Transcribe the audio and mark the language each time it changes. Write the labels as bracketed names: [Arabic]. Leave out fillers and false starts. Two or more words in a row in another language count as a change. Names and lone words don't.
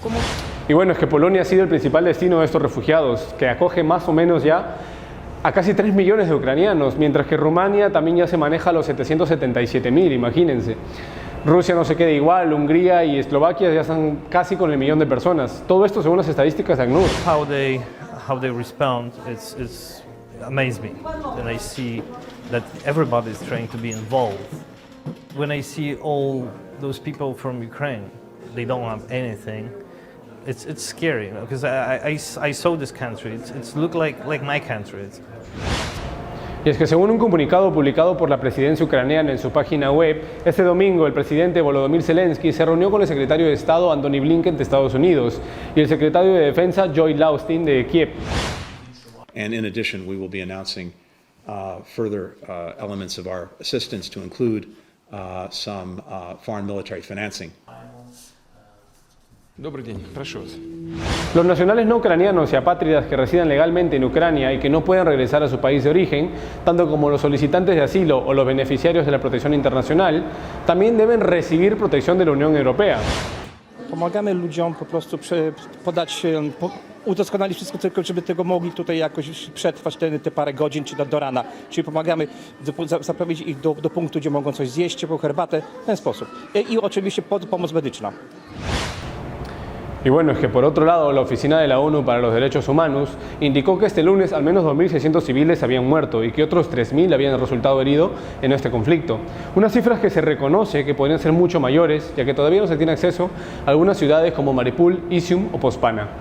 [Spanish] Y bueno, es que Polonia ha sido el principal destino de estos refugiados, que acoge más o menos ya a casi 3 millones de ucranianos, mientras que Rumania también ya se maneja a los 777.000, imagínense. Rusia no se queda igual, Hungría y Eslovaquia ya están casi con el 1 millón de personas. Todo esto según las estadísticas de ACNUR. [English] How they respond is amazes me. And I see that everybody is trying to be involved. When I see all those people from Ukraine, they don't have anything. It's scary, because I saw this country. It's look like my country. [Spanish] Y es que según un comunicado publicado por la presidencia ucraniana en su página web, este domingo el presidente Volodymyr Zelensky se reunió con el secretario de Estado Antony Blinken de Estados Unidos y el secretario de Defensa Lloyd Austin de Kiev. [English] And in addition, we will be announcing further elements of our assistance to include some foreign military financing. [Spanish] Los nacionales no ucranianos y apátridas que residan legalmente en Ucrania y que no puedan regresar a su país de origen, tanto como los solicitantes de asilo o los beneficiarios de la protección internacional, también deben recibir protección de la Unión Europea. [Polish] Pomagamy ludziom po prostu udoskonalić wszystko tylko, żeby tego mogli tutaj jakoś przetrwać te parę godzin czy do rana. Czyli pomagamy zaprowadzić ich do punktu, gdzie mogą coś zjeść, ciepłą herbatę, w ten sposób. I oczywiście pomoc medyczna. [Spanish] Y bueno, es que por otro lado, la Oficina de la ONU para los Derechos Humanos indicó que este lunes al menos 2.600 civiles habían muerto y que otros 3.000 habían resultado heridos en este conflicto. Unas cifras que se reconoce que podrían ser mucho mayores, ya que todavía no se tiene acceso a algunas ciudades como Mariupol, Izium o Pospana.